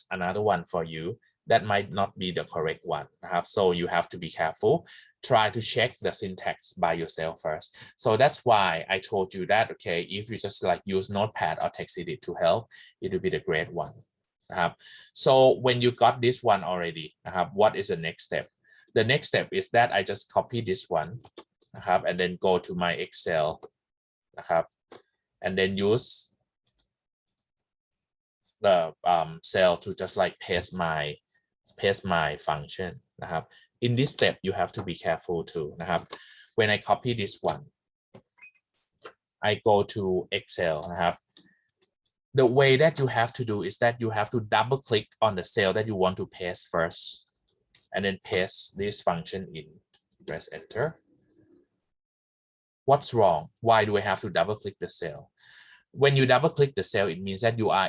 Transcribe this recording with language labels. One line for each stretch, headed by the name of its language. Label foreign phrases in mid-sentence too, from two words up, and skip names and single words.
English: another one for you that might not be the correct one
Thai: นะครับ
English: so you have to be careful try to check the syntax by yourself first so that's why I told you that okay if you just like use notepad or text edit to help it will be the great one
Thai: นะครับ
English: so when you got this one already
Thai: นะครับ
English: what is the next step the next step is that I just copy this one
Thai: นะครับ
English: and then go to my Excel
Thai: นะครับ
English: and then use the cell to just like paste my function
Thai: นะครับ
English: in this step you have to be careful too
Thai: นะครับ
English: when I copy this one I go to Excel
Thai: นะครับ
English: the way that you have to do is that you have to double click on the cell that you want to paste first and then paste this function in press enter what's wrong why do I have to double click the cell when you double click the cell it means that you are